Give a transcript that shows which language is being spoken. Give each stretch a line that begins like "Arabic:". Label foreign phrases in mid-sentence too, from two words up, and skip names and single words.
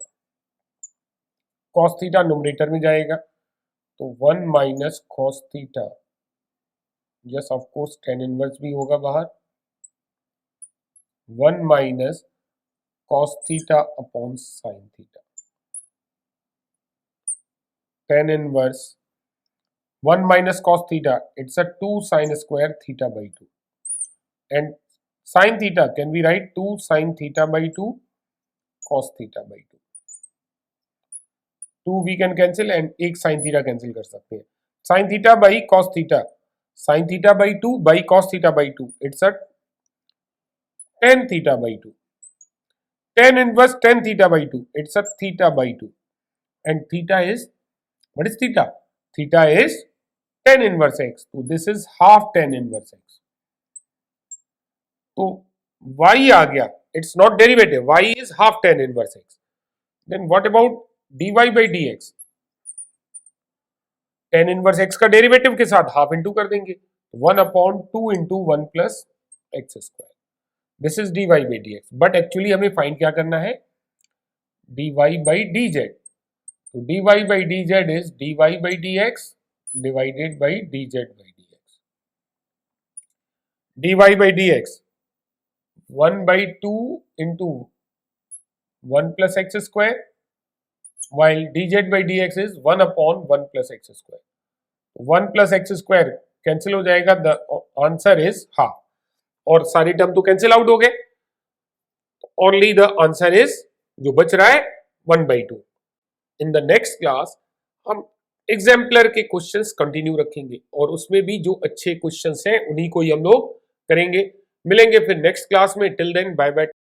English: cos theta numerator
Hindi: में जाएगा तो
English: 1 minus cos theta, yes of course tan inverse
Hindi: भी होगा बाहर,
English: 1 minus cos theta upon sine theta. tan इनवर्स 1 minus cos theta, it's a 2 sin square theta by 2. And sin theta, can we write 2 sin theta by 2 cos theta by 2. 2 we can cancel and एक sin theta cancel
Hindi: कर सकते हैं.
English: sin theta by cos theta, sin theta by 2 by cos theta by 2, it's a tan theta by 2. tan inverse tan theta by 2, it's a theta by 2. And theta is, what is theta? Theta is tan inverse x. So this is half tan inverse x.
Hindi: तो y आ गया,
English: it's not derivative, y is half tan inverse x. Then what about dy by dx? tan inverse x
Hindi: का डेरिवेटिव के साथ
English: half into
Hindi: कर देंगे,
English: 1 upon 2 into 1 plus x square. this is dy by dx. but actually
Hindi: हमें फाइंड क्या करना है?
English: dy by dz. तो dy by dz is dy by dx divided by dz by dx. dy by dx 1 by 2 into 1 plus x square, while dz by dx is 1 upon 1 plus x square. 1 plus x square कैंसिल
Hindi: हो जाएगा,
English: the answer is half.
Hindi: और सारी टर्म तो
English: cancel out
Hindi: हो गए,
English: only the answer is
Hindi: जो बच रहा है 1 by 2.
English: In the next class
Hindi: हम एग्जाम्पलर के
English: questions continue
Hindi: रखेंगे और उसमें भी जो अच्छे क्वेश्चंस हैं उन्हीं को ही हम लोग करेंगे। मिलेंगे फिर
English: next class
Hindi: में।
English: till then bye bye.